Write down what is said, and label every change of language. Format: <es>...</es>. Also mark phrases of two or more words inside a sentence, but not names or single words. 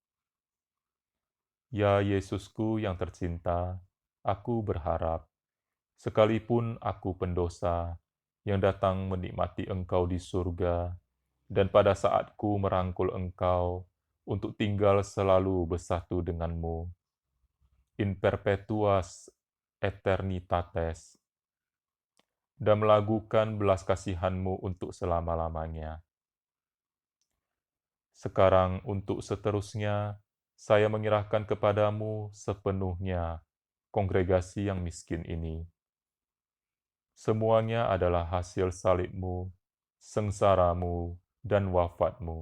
<id>Ya Yesusku yang tercinta, aku berharap, sekalipun aku pendosa, yang datang menikmati Engkau di surga, dan pada saatku merangkul Engkau untuk tinggal selalu bersatu denganmu,</id> <la>in perpetuas eternitates,</la> <id>dan melakukan belas kasihan-Mu untuk selama-lamanya. Sekarang untuk seterusnya, saya menyerahkan kepadamu sepenuhnya kongregasi yang miskin ini. Semuanya adalah hasil salib-Mu, sengsara-Mu, dan wafat-Mu.</id>